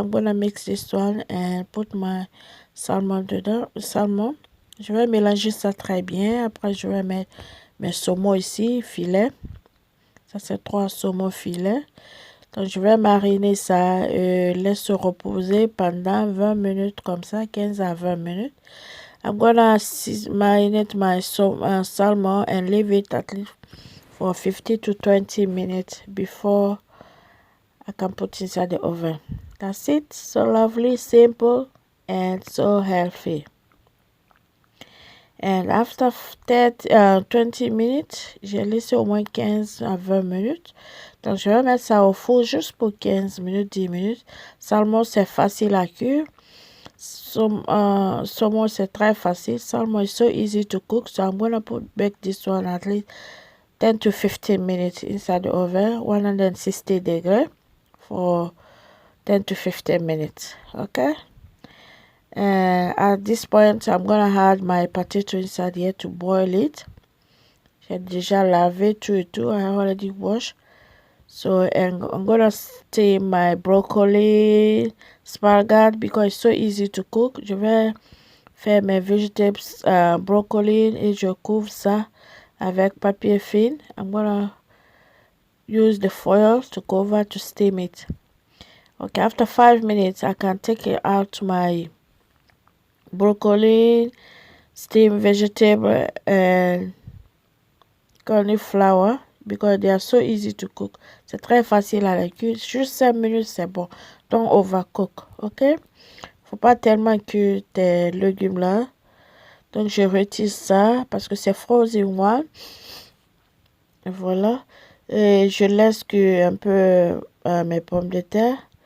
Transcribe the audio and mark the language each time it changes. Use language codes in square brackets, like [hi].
[en] I'm gonna mix this one and put my salmon [fr] dedans. [en] Salmon. [fr] Je vais mélanger ça très bien. Après je vais mettre mes saumons ici, filet. Ça c'est 3 saumons filets. Donc je vais mariner ça, laisse reposer pendant 20 minutes comme ça, 15 à 20 minutes. [en] I'm gonna marinate my salmon and leave it at least for 15 to 20 minutes before I can put inside the oven. That's it. So lovely, simple, and so healthy. And after 20 minutes, [fr] j'ai laissé au moins 15 à 20 minutes. Donc, je vais mettre ça au four juste pour 15 minutes, 10 minutes. Salmon, c'est facile à cuire. Saumon, c'est très facile. [en] Salmon is so easy to cook. So, I'm going to bake this one at least 10 to 15 minutes inside the oven, 160 degrees for 10 to 15 minutes. Okay? At this point, I'm going to add my potato inside here to boil it. [fr] J'ai déjà lavé tout et tout. [en] I already washed. So, and I'm going to steam my broccoli, asparagus, because it's so easy to cook. [fr] Je vais faire mes [en] vegetables, [fr] broccoli, et je couvre ça avec papier film. [en] I'm going to use the foil to cover to steam it. Okay, after 5 minutes, I can take it out my broccoli, steamed vegetable, and cauliflower because they are so easy to cook. [fr] C'est très facile à la cuire. Juste 5 minutes, c'est bon. [en] Don't overcook, ok? [fr] Faut pas tellement cuire tes légumes là. Donc, je retire ça parce que c'est [en] frozen one. [fr] Et voilà. Et je laisse cuire un peu mes pommes de terre.